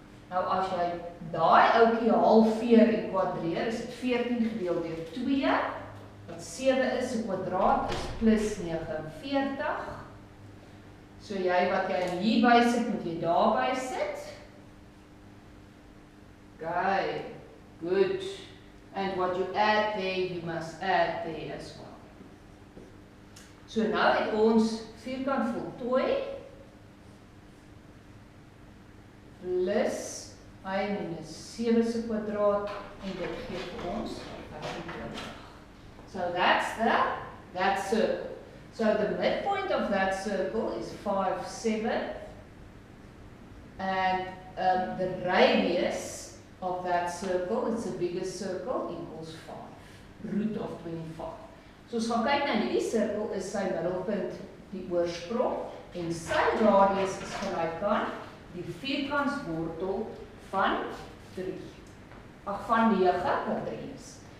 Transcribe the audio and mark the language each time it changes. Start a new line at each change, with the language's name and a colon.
Afrikaans: Nou as jy daai ouetjie halveer en kwadreer, is dit 14 gedeeld deur 2, wat 7 is, 'n kwadraat is plus 49. So jy wat jy hier by sit, moet jy daar by sit.
English: Okay, good. And what you add there, you must add there as well.
Afrikaans: So nou het ons vierkant voltooi, plus y minus 7 se kwadraat, en dit gee vir ons 25.
English: So that's that circle. So the midpoint of that circle is 5, 7, and the radius of that circle, it's the biggest circle, equals 5, root of 25.
Afrikaans: So ons gaan kyk na hierdie sirkel, is sy middelpunt die oorsprong, en sy radius is gelyk aan die vierkantswortel van 9 wat 3 is.